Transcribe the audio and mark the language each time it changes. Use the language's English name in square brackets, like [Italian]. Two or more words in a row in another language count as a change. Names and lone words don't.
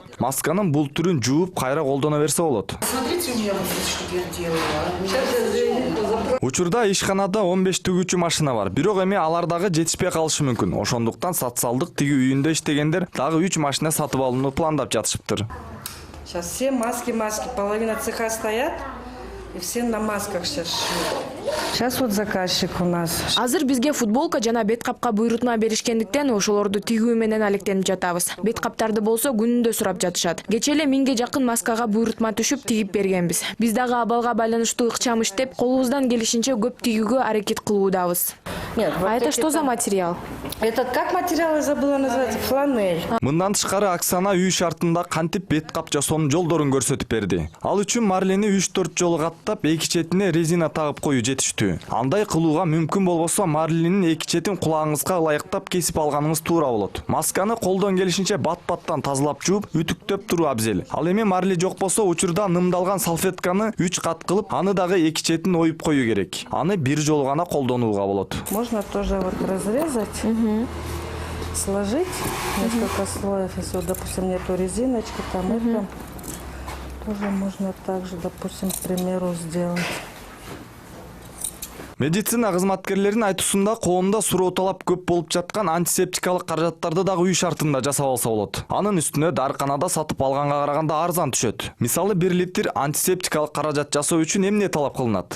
[Kyrgyz] Масканын бул түрүн жууп кайра колдоно берсе болот. Учурда ишканада 15 тигүүчү машина бар. Бирок эми алар дагы жетишпей калышы мүмкүн. Ошондуктан социалдык тигүү үйүндө иштегендер дагы 3 машина сатып алууну пландап жатышыптыр. [Russian] Сейчас все маски, половина цеха стоят, и все на масках сейчас шьют. Сейчас вот заказчик у нас. [Kyrgyz] Азыр бизге футболка жана бет капка буйрутма беришкендиктен ошолорду тигүү менен алектенип жатабыз. Бет каптарды болсо күнүндө сурап жатышат. Кечээ эле 1000ге жакын маскага буйрутма түшүп тигип бергенбиз. Биз дагы абалга байланыштуу ыкчам иштеп, колубуздан келишинче көп тигүүгө аракет кылуудабыз. [Russian] Нет, А это что за материал? Этот как материал я забыла назвать? Фланель. [Kyrgyz] Мындан тышкары Оксана үй шартында кантип бет кап жасоонун жолдорун көрсөтүп берди. Ал үчүн марлени 3-4 жолу каттап, эки четине резина тагып коюу жетиштүү. Андай кылууга мүмкүн болбосо марленин эки четин кулагыңызга ылайыктап кесип алганыңыз туура болот. Масканы колдон келишинче бат-баттан тазалап жууп, үтүктөп туруу абзел. Ал эми марли жок болсо учурда нымдалган салфетканы 3 кат кылып, аны дагы эки четин оюп коюу керек. Аны бир жолу гана колдонууга болот. [Russian] Можно тоже вот разрезать, сложить несколько слоев. Если, допустим, нету резиночки, там это тоже можно также, допустим, к примеру, сделать. [Kyrgyz] Медицина кызматкерлеринин айтуусунда коомдо суроо талап көп болуп жаткан антисептикалык каражаттарды дагы үй шартында жасап алса болот. Анын үстүнө дарыканада сатып алганга караганда арзан түшөт. Мисалы 1 литр антисептикалык каражат жасоо үчүн эмне талап кылынат?